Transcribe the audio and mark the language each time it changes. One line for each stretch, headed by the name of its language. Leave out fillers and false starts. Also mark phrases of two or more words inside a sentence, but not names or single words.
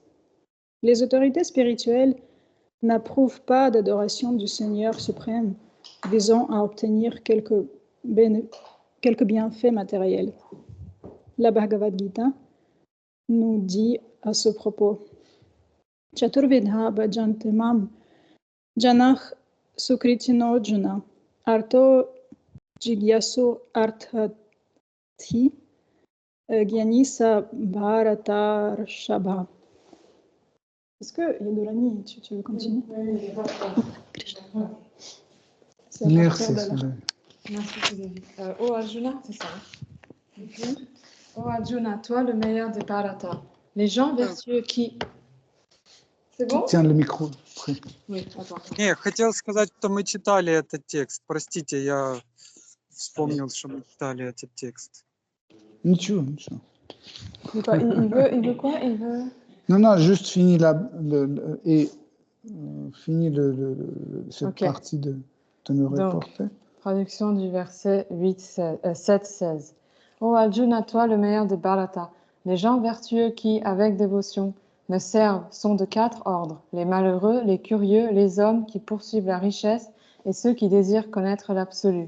French: Les autorités spirituelles n'approuvent pas d'adoration du Seigneur suprême visant à obtenir quelques bienfaits matériels. La Bhagavad Gita nous dit à ce propos
Sanskrit: चतुर्विधा भजन्ते मां जनाः सुकृतिनोऽर्जुन आर्तो जिज्ञासुः अर्थार्थी ज्ञानी च भरतर्षभ.
French: Est-ce que Yadurani, tu veux continuer? Merci. Merci, Sylvie. Oh Arjuna, c'est ça. Oh Arjuna, toi le meilleur des Bharata. Les gens vertueux qui... C'est bon? Tiens le micro. Oui, attends.
Russian: Не, хотел сказать, что мы читали этот текст. Простите, я вспомнил, что мы читали этот текст. Nичего.
French: Il veut quoi? Il veut... Non, juste fini cette Ok. partie de me reporter. Traduction du verset 7-16. Ô Arjuna, toi le meilleur des Bharata, les gens vertueux qui, avec dévotion, me servent sont de 4 ordres, les malheureux, les curieux, les hommes qui poursuivent la richesse et ceux qui désirent connaître l'absolu.